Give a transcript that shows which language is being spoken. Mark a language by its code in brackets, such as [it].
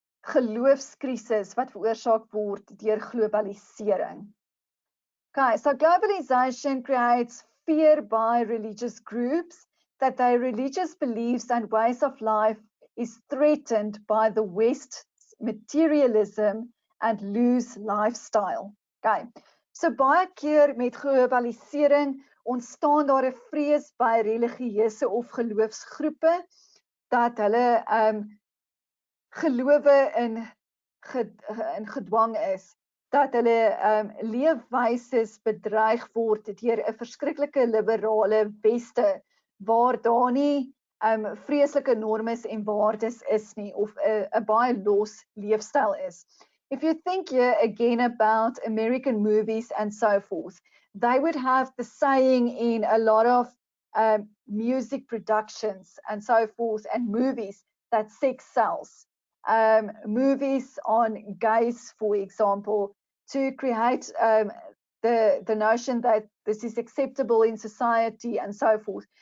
[af] geloofskrisis wat veroorsaak word deur globalisering. [en] Okay, so globalization creates fear by religious groups that their religious beliefs and ways of life is threatened by the West's materialism and loose lifestyle. [af] Okay, so baie keer met globalisering ontstaan daar 'n vrees by religieuse of geloofsgroepe dat hulle gelowe in gedwang is, dat hulle leefwyses bedreig word deur 'n verskriklike liberale weste waar daar nie vreeslike normes en waardes is nie of 'n baie los leefstyl is. [en] If you think here again about American movies and so forth, they would have the saying in a lot of music productions and so forth and movies that sex sells. Movies on gays, for example, to create the notion that this is acceptable in society and so forth.